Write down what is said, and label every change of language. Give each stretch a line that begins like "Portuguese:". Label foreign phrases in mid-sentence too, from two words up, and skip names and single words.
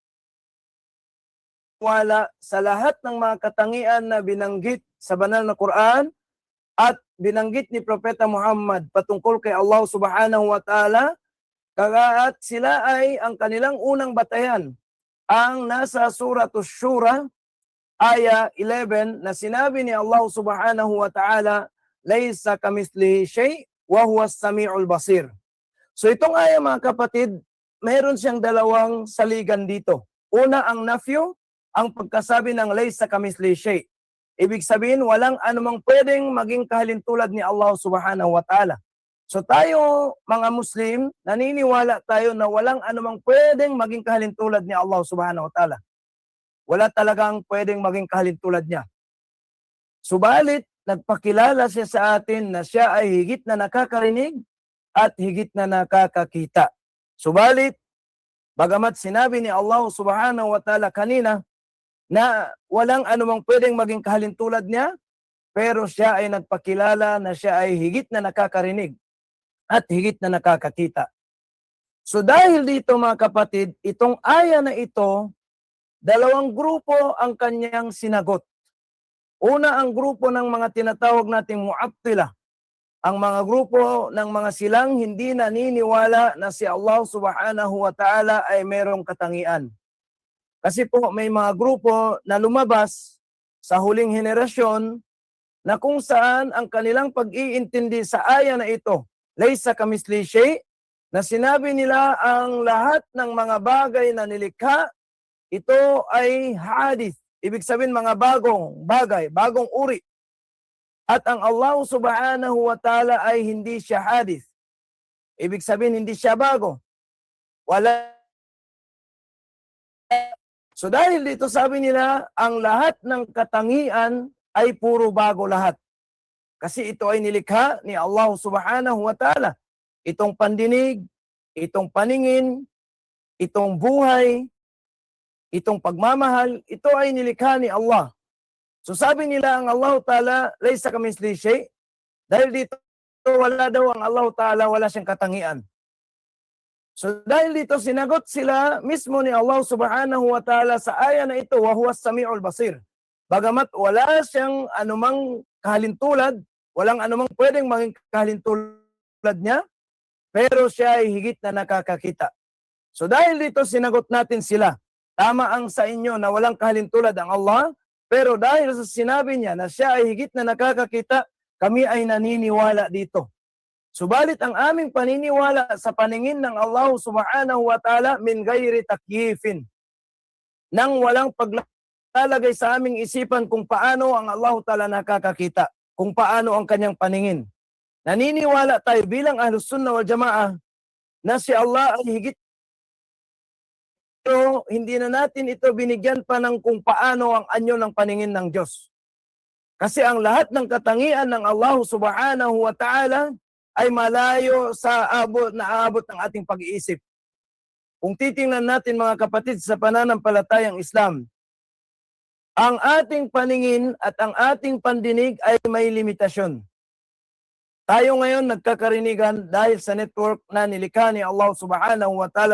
Filipino: sa lahat ng mga katangian na binanggit sa banal na Quran at binanggit ni Propeta Muhammad patungkol kay Allah
Arabic: سبحانه وتعالى,
Filipino: at sila ay ang kanilang unang batayan ang nasa Suratul Shura, aya 11, na sinabi ni Allah
Arabic: سبحانه وتعالى, ليس كمثله شيء وهو السميع البصير.
Filipino: So itong aya, mga kapatid, mayroon siyang dalawang saligan dito. Una, ang nafyu, ang pagkasabi ng
Arabic: ليس كمثله شيء.
Filipino: Ibig sabihin, walang anumang pwedeng maging kahalintulad ni Allah
Arabic: سبحانه وتعالى.
Filipino: So tayo, mga Muslim, naniniwala tayo na walang anumang pwedeng maging kahalintulad ni Allah
Arabic: سبحانه وتعالى.
Filipino: Wala talagang pwedeng maging kahalintulad niya. Subalit, nagpakilala siya sa atin na siya ay higit na nakakarinig at higit na nakakakita. Subalit, bagamat sinabi ni Allah
Arabic: سبحانه وتعالى
Filipino: kanina na walang anumang pwedeng maging kahalintulad niya, pero siya ay nagpakilala na siya ay higit na nakakarinig at higit na nakakakita. So dahil dito, mga kapatid, itong aya na ito, dalawang grupo ang kanyang sinagot. Una, ang grupo ng mga tinatawag nating mu'attila, ang mga grupo ng mga silang hindi naniniwala na si Allah
Arabic: سبحانه وتعالى
Filipino: ay mayroong katangian. Kasi po may mga grupo na lumabas sa huling henerasyon na kung saan ang kanilang pag-iintindi sa aya na ito,
Arabic: ليس كمثله شيء,
Filipino: na sinabi nila ang lahat ng mga bagay na nilikha, ito ay hadith. Ibig sabihin mga bagong bagay, bagong uri. At ang Allah
Arabic: سبحانه وتعالى
Filipino: ay hindi siya hadith. Ibig sabihin hindi siya bago. Wala. So dahil dito sabi nila, ang lahat ng katangian ay puro bago lahat. Kasi ito ay nilikha ni Allah
Arabic: سبحانه وتعالى.
Filipino: Itong pandinig, itong paningin, itong buhay, itong pagmamahal, ito ay nilikha ni Allah. So sabi nila ang Allah Ta'ala,
Arabic: ليس كمثله شيء.
Filipino: Dahil dito, wala daw ang Allah Ta'ala, wala siyang katangian. So dahil dito, sinagot sila mismo ni Allah
Arabic: سبحانه وتعالى
Filipino: sa aya na ito,
Arabic: وهو السميع البصير.
Filipino: Bagamat wala siyang anumang kahalintulad, walang anumang pwedeng maging kahalintulad niya, pero siya ay higit na nakakakita. So dahil dito, sinagot natin sila, tama ang sa inyo na walang kahalintulad ang Allah, pero dahil sa sinabi niya na siya ay higit na nakakakita, kami ay naniniwala dito. Subalit ang aming paniniwala sa paningin ng Allah
Arabic: سبحانه وتعالى من غير تكييف,
Filipino: nang walang paglalagay sa aming isipan kung paano ang Allah ta'ala nakakakita, kung paano ang kanyang paningin. Naniniwala tayo bilang
Arabic: أهل السنة والجماعة
Filipino: na si Allah ay higit, pero hindi na natin ito binigyan pa ng kung paano ang anyo ng paningin ng Diyos. Kasi ang lahat ng katangian ng Allah
Arabic: سبحانه وتعالى
Filipino: ay malayo sa naabot ng ating pag-iisip. Kung titingnan natin mga kapatid sa pananampalatayang Islam, ang ating paningin at ang ating pandinig ay may limitasyon. Tayo ngayon nagkakarinigan dahil sa network na nilikha ni Allah
Arabic: سبحانه وتعالى.